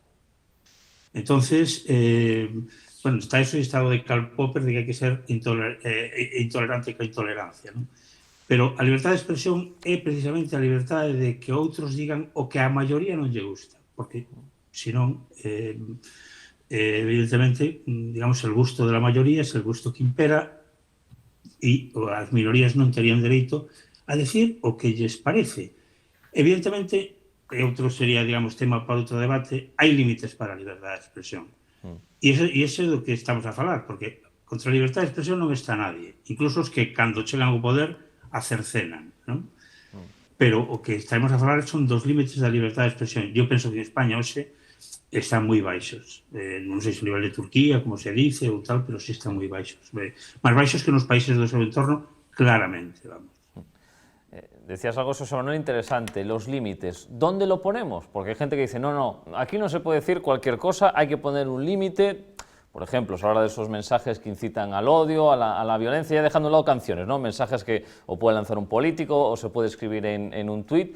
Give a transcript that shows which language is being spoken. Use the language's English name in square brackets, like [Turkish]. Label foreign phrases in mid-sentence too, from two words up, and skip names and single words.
[Galician] Entonces, bueno, está eso e estado de Karl Popper de que hai que ser intolerante coa intolerancia, non? Pero a libertad de expresión é precisamente a libertade de que outros digan o que a maioría non lle gusta, porque, senón, evidentemente, digamos, [Spanish] el gusto de la mayoría es el gusto que impera [Galician] e as minorías non terían dereito a decir o que lles parece. Evidentemente, outro sería, digamos, tema para outro debate, hai límites para a liberdade de expresión. E ese é do que estamos a falar, porque contra a liberdade de expresión non está nadie, incluso os que, cando chegan ao poder, a cercenan, non? Pero o que estamos a falar son dos límites da liberdade de expresión. Eu penso que en España hoxe están moi baixos. Non sei se o nivel de Turquía, como se dice, ou tal, pero sí están moi baixos. Máis baixos que nos países do seu entorno, claramente, vamos. [Spanish] Decías algo, José Manuel, interesante, los límites. ¿Dónde lo ponemos? Porque hay gente que dice, no, aquí no se puede decir cualquier cosa, hay que poner un límite. Por ejemplo, se habla de esos mensajes que incitan al odio, a la violencia, ya dejando a un lado canciones, ¿no? Mensajes que o puede lanzar un político o se puede escribir en un tuit.